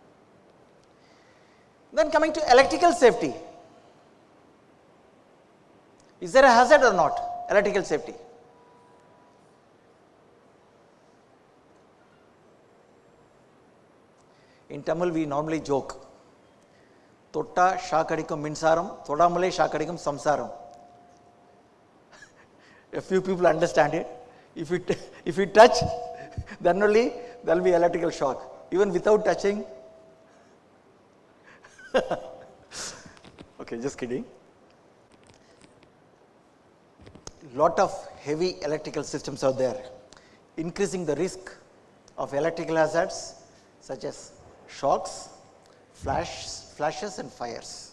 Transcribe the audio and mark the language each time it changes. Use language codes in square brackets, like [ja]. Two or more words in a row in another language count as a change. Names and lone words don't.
[en] Then coming to electrical safety. Is there a hazard or not? Electrical safety. In Tamil we normally joke. [ta] தொட்டா ஷாக்கடிக்கும் மின்சாரம், தொடாமலே ஷாக்கடிக்கும் சம்சாரம். [en] A few people understand it. If you touch, then only there will be electrical shock. Even without touching. Okay, just kidding. Lot of heavy electrical systems are there, increasing the risk of electrical hazards such as shocks, flashes and fires.